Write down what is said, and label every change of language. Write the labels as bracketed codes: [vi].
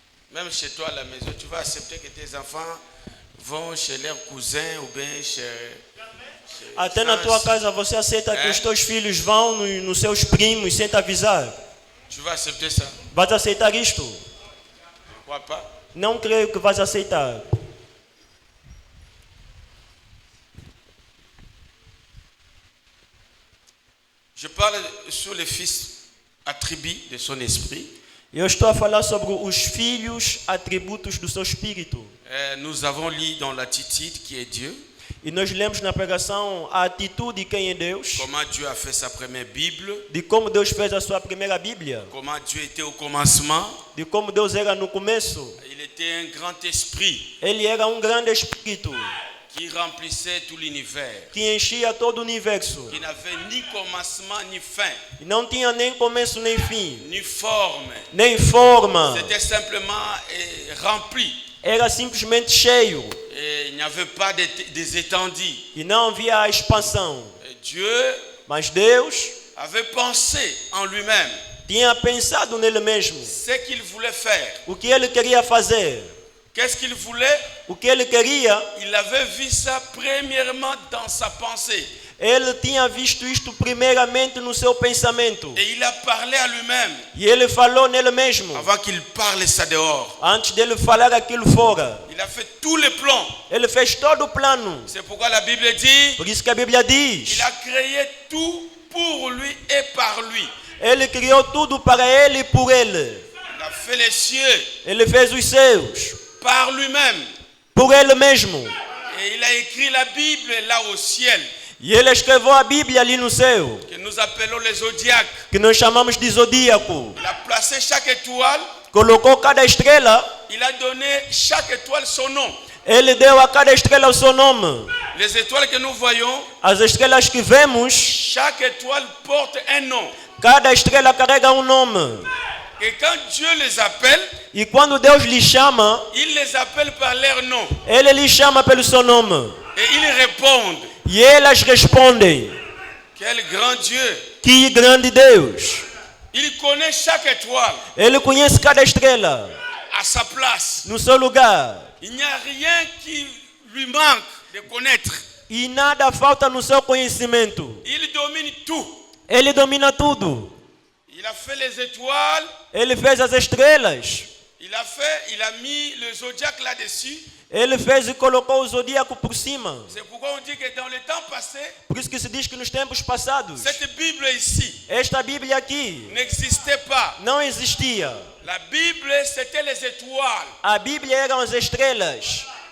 [fr] Même chez toi à la maison, tu vas accepter que tes enfants vont chez leurs cousins ou bien chez [pt] Até na tua casa você aceita que os teus filhos vão nos seus primos sem te avisar? [fr] Tu vas accepter ça? [pt] Vais aceitar isto? [fr] Pourquoi pas? [pt] Não creio que vais aceitar. [fr] Je parle sur le Fils attribut de son esprit. [pt] Eu estou a falar sobre os filhos, atributos do seu espírito. [fr] Nous avons lu dans l'attitude qui est Dieu. [pt] E nós lemos na pregação a atitude de quem é Deus, [fr] Comment Dieu a fait sa première Bible. [pt] de como Deus fez a sua primeira Bíblia, [fr] Comment Dieu était au commencement. [pt] de como Deus era no começo. [fr] Il était un grand esprit [pt] Ele era um grande espírito [fr] qui remplissait tout l'univers. [pt] que enchia todo o universo. [fr] Qui n'avait ni commencement ni fin. [pt] E não tinha nem começo nem fim, [fr] Ni forme. [pt] nem forma. [fr] C'était simplement rempli. [pt] Era simplesmente cheio [fr] Et il n'y avait pas des étendues. [pt] e não havia a expansão. [fr] Et Dieu [pt] Mas Deus [fr] avait pensé en lui-même [pt] tinha pensado nele mesmo. [fr] ce qu'il voulait faire. [pt] O que ele queria fazer, [fr] Qu'est-ce qu'il voulait? [pt] o que ele queria, [fr] Il avait vu ça premièrement dans sa pensée. [pt] ele tinha visto isto primeiramente no seu pensamento. [fr] Et il a parlé à lui-même [pt] E ele falou nele mesmo, [fr] avant qu'il parle ça dehors. [pt] antes dele falar aquilo fora. [fr] Il a fait tous les plans. [pt] Ele fez todo o plano. [fr] C'est pourquoi la Bible dit [pt] Por isso que a Bíblia diz, [fr] il a créé tout pour lui et par lui. [pt] ele criou tudo para ele e por ele. [fr] Il a fait les cieux [pt] Ele fez os céus [fr] par lui-même. [pt] por ele mesmo. [fr] Et il a écrit la Bible là au ciel, [pt] E ele escreveu a Bíblia ali no céu, [fr] que nous appelons les zodiaques. [pt] que nós chamamos de zodíaco. [fr] Il a placé chaque étoile, [pt] Colocou cada estrela, [fr] il a donné chaque étoile son nom. [pt] ele deu a cada estrela o seu nome. [fr] Les étoiles que nous voyons, [pt] As estrelas que vemos, [fr] chaque étoile porte un nom. [pt] cada estrela carrega um nome. [fr] Et quand Dieu les appelle, [pt] E quando Deus lhe chama, [fr] il les appelle par leur nom. [pt] ele lhe chama pelo seu nome. [fr] Et ils répondent. [pt] E elas respondem, [fr] Quel grand Dieu! [pt] que grande Deus. [fr] Il connaît chaque étoile [pt] Ele conhece cada estrela [fr] à sa place. [pt] no seu lugar. [fr] Il n'y a rien qui lui manque de connaître. [pt] E nada falta no seu conhecimento. [fr] Il domine tout. [pt] Ele domina tudo. [fr] Il a fait les étoiles, [pt] Ele fez as estrelas. [fr] il a mis le zodiaque là-dessus. [pt] Ele fez e colocou o zodíaco por cima. [fr] C'est pourquoi on dit que dans le temps passé, [pt] Por isso que se diz que nos tempos passados, [fr] cette Bible ici [pt] esta Bíblia aqui [fr] n'existait pas. [pt] não existia. [fr] La Bible, c'était les étoiles. [pt] A Bíblia eram as estrelas.